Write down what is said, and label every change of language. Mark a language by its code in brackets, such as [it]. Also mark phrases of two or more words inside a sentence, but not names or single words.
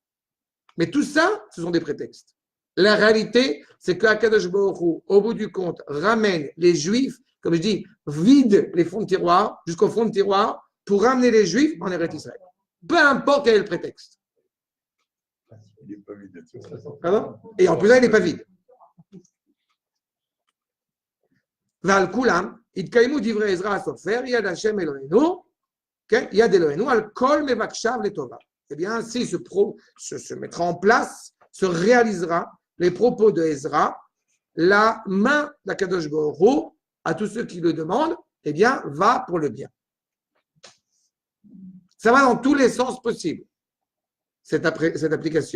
[fr] Mais tout ça, ce sont des prétextes. La réalité, c'est qu'Akadosh Baruch Hu, au bout du compte, ramène les Juifs, comme je dis, vide les fonds de tiroir jusqu'au fond de tiroir pour ramener les Juifs en Eretz Israël. Peu importe quel est le prétexte. Il n'est pas vide de toute façon. Pardon? Et en plus, là, il n'est pas vide. [he] ועל כולם יתקיימו דברי עזרא הסופר יד השם אלוהינו יד אלוהינו על כל מבקשיו לטובה. [fr] Eh bien, ainsi se mettra en place, se réalisera les propos de Ezra, la main d'Akadosh Baruch Hu à tous ceux qui le demandent, eh bien, va pour le bien. Ça va dans tous les sens possibles, cette application.